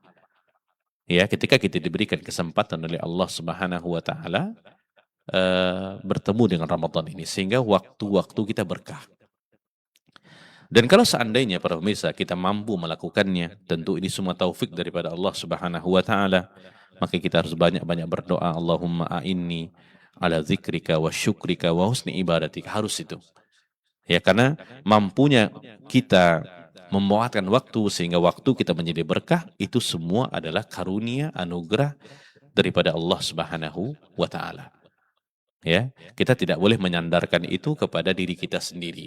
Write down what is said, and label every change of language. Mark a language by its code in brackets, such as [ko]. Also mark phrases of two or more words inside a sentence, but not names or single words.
[id] Ya, ketika kita diberikan kesempatan oleh Allah [ar] سبحانه وتعالى [id] bertemu dengan Ramadan ini, sehingga waktu-waktu kita berkah. Dan kalau seandainya para pemirsa kita mampu melakukannya, tentu ini semua taufik daripada Allah [ar] سبحانه وتعالى, [id] maka kita harus banyak-banyak berdoa, [ar] اللهم أعني على ذكرك وشكرك وحسن عبادتك. [id] Harus itu. Ya, karena mampunya kita memuatkan waktu sehingga waktu kita menjadi berkah, itu semua adalah karunia, anugerah daripada Allah [ar] سبحانه وتعالى. [id] Ya, kita tidak boleh menyandarkan itu kepada diri kita sendiri.